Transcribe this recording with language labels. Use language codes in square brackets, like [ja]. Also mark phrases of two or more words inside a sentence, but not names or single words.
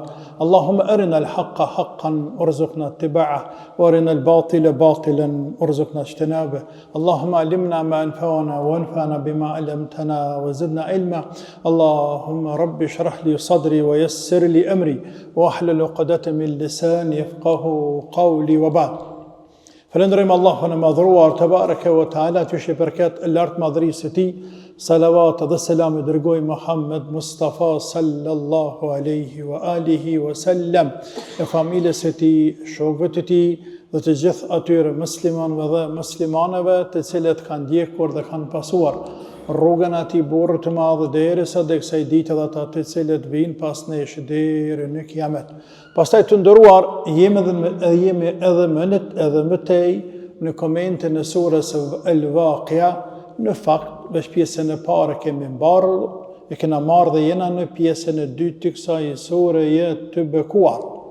[ar] اللهم أرنا الحق حقا وارزقنا اتباعه وأرنا الباطل باطلا وارزقنا اجتنابه. اللهم علمنا ما ينفعنا وانفعنا بما علمتنا وزدنا علما. اللهم رب اشرح لي صدري ويسر لي أمري واحلل عقدة من لساني يفقه قولي وبعد. [sq] Falënderojmë Allahun e madhruar [ar] تبارك وتعالى, [sq] që është i përket e lartë madhërisë së tij. Salavat dhe selam e dërgoj Muhammed Mustafa [ar] صلى الله عليه وعلى آله وسلم, [sq] e familjes së tij, shokëve të tij dhe të gjithë atyre muslimanëve dhe muslimaneve të cilët kanë ndjekur dhe kanë pasuar rrugën ati burrë të madhë derisa dhe kësaj ditë dhe ata të cilët vinë pas nesh deri në kiamet. Pastaj të ndëruar, jemi edhe më tej në komentin e surës El-Waqia, në fakt, veç pjesën e parë kemi mbarë, e kena marrë dhe jena në pjesën e dytë të kësaj sureje të bekuar.